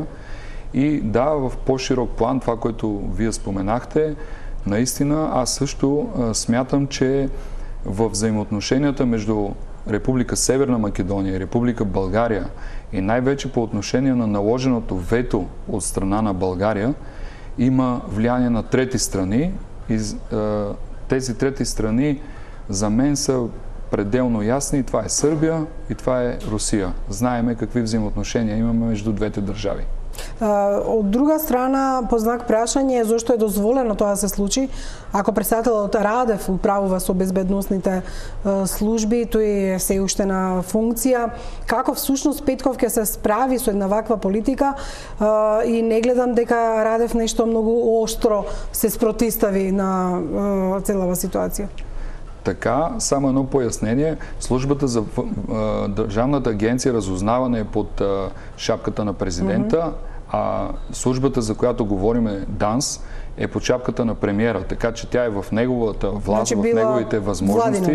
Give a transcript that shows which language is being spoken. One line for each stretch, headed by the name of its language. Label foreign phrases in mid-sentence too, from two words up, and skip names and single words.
Bulgarian: И да, в по-широк план, това, което вие споменахте, наистина аз също смятам, че в взаимоотношенията между Република Северна Македония и Република България и най-вече по отношение на наложеното вето от страна на България има влияние на трети страни и тези трети страни за мен са пределно ясни. Това е Сърбия и това е Русия. Знаеме какви взаимоотношения имаме между двете държави.
Macedonian: Од друга страна, по знак прашање, зошто е дозволено тоа да се случи, ако председателот Радев управува со безбедносните служби, тој е се уште на функција, како всушност Петков ќе се справи со една ваква политика и не гледам дека Радев нешто многу оштро се спротистави на целава ситуација.
Bulgarian: Така, само едно пояснение. Службата за Държавната агенция разузнаване е под шапката на президента, а службата, за която говорим, ДАНС, е под шапката на премиера, така че тя е в неговата власт, в неговите възможности.